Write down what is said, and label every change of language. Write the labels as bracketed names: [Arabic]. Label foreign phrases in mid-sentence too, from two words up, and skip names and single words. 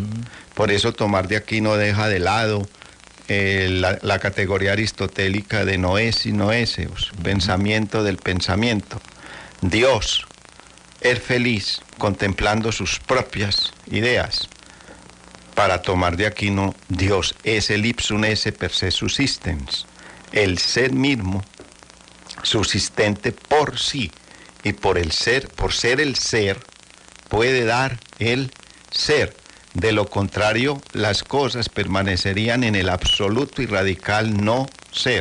[Spanish] Por eso Tomás de Aquino deja de lado la categoría aristotélica de noes y noéseos, pensamiento del pensamiento. Dios es feliz contemplando sus propias ideas. Para Tomás de Aquino, Dios es el [Latin] ipsum esse per se subsistens, [Spanish] el ser mismo, subsistente por sí, y por ser el ser, puede dar el ser. De lo contrario, las cosas permanecerían en el absoluto y radical no ser.